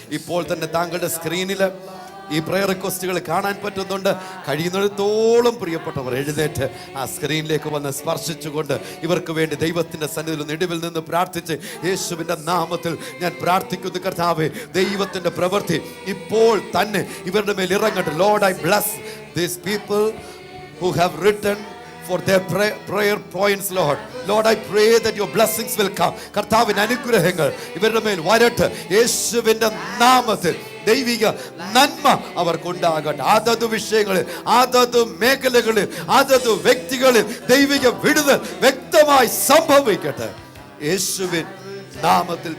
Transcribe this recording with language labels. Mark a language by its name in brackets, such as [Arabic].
[Malayalam] ഇപ്പോൾ തന്നെ താങ്കളുടെ സ്ക്രീനിൽ ഈ പ്രയർ റിക്വസ്റ്റുകൾ കാണാൻ പറ്റുന്നുണ്ട്. കഴിയുന്നിടത്തോളം പ്രിയപ്പെട്ടവർ എഴുന്നേറ്റ് ആ സ്ക്രീനിലേക്ക് വന്ന് സ്പർശിച്ചുകൊണ്ട് ഇവർക്ക് വേണ്ടി ദൈവത്തിൻ്റെ സന്നിധിയിൽ നെടുവിൽ നിന്ന് പ്രാർത്ഥിച്ച് യേശുവിൻ്റെ നാമത്തിൽ ഞാൻ പ്രാർത്ഥിക്കുന്നു. കർത്താവേ, ദൈവത്തിൻ്റെ പ്രവൃത്തി ഇപ്പോൾ തന്നെ ഇവരുടെ മേൽ ഇറങ്ങട്ടെ. [English] Lord, I bless these people who have written for their prayer points, Lord, I pray that your blessings will come. [Malayalam] കർത്താവിൻ്റെ അനുഗ്രഹങ്ങൾ ഇവരുടെ മേൽ വരട്ടെ. യേശുവിൻ്റെ നാമത്തിൽ ദൈവിക നന്മ അവർക്കുണ്ടാകട്ടെ. അതത് വിഷയങ്ങളിൽ, അതത് മേഖലകളിൽ, അതത് വ്യക്തികളിൽ ദൈവിക വിടുതൽ വ്യക്തമായി സംഭവിക്കട്ടെ യേശുവിൻ നാമത്തിൽ.